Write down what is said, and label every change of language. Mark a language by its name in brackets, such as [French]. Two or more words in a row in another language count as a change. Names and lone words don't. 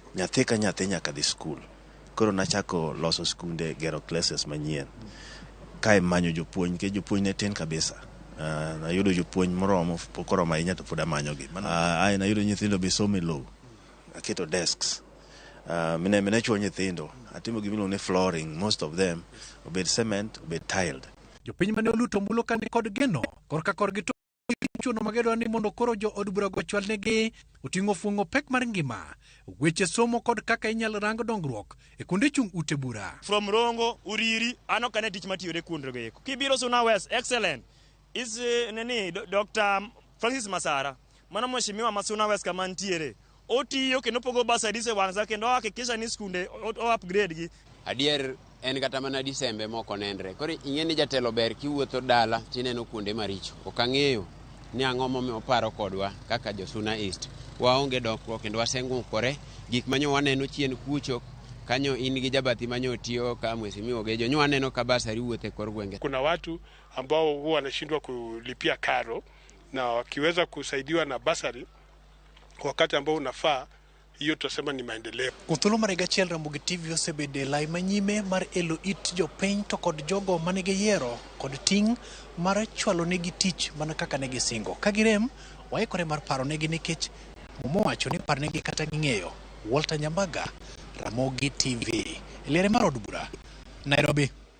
[Luo (Kenya and Tanzania)] Nyathi ka nyathi nyaka dhi school. Koro nachako loso skunde, gero classes manyien. Kae manyo jopuonj, ke jopuonj ne tin kabisa. Nayudo jopuonj moromo pokoromo ahinya to pod amanyogi. Nayudo nyithindo be somo e lowo. Aketo desks. Mine chuo nyithindo. Atimo gimiluongo ni flooring. [English] Most of them [Luo (Kenya and Tanzania)] obed cement, obed tiled. Jopiny mane oluto ombulu ka ni kod geno korka korgi to chuno magedwa ni mondo koro jo od bura go chwal negi oting'o fuong'o pek mar ngima, weche somo kod kaka inyalo rang dongruok e kuonde chung' ute bura. From Rongo, Uriri, ano kane tich matiyore kuondrego eko. Kibiro Suna West, [English] excellent. Is Dr. Francis Masara. [Luo (Kenya and Tanzania)] Mano mheshimiwa ma Suna West kama ntiere. Otiyo kendo pogo basaris e wang'sa kendo hakikisha ni skunde o upgrade gi. Adier en kata mana Disembe moko nenre. Koro ing'e ni jatelo ber kiwuotho dala tineno kuonde maricho. Ok ang'eyo ni ang'o momiyo paro kodwa kaka jo Suna East. Waonge dongruok kendo waseng'ukore gik manyo waneno chien kucho kanyo in gi jabathi manyo tiyo ka mheshimiwa Ogejo nyo waneno ka basari wuothe kor gwenge. [Swahili] Kuna watu ambao huwa wanashindwa kulipia karo na wakiweza kusaidiwa na basari wakati ambao unafaa, hiyo tutasema ni maendeleo. [Luo (Kenya and Tanzania)] Kuthulo mar higa achiel Ramogi TV osebede lai manyime mar elo it jopiny to kod jogo mane giyiero kod ting' mar chwalo negi tich mana kaka ne gisingo. Ka girem waikore mar paro negi nikech mumo wacho ni par negi kata ging'eyo. Walter Nyambaga, Ramogi TV, Liere mar od bura, Nairobi.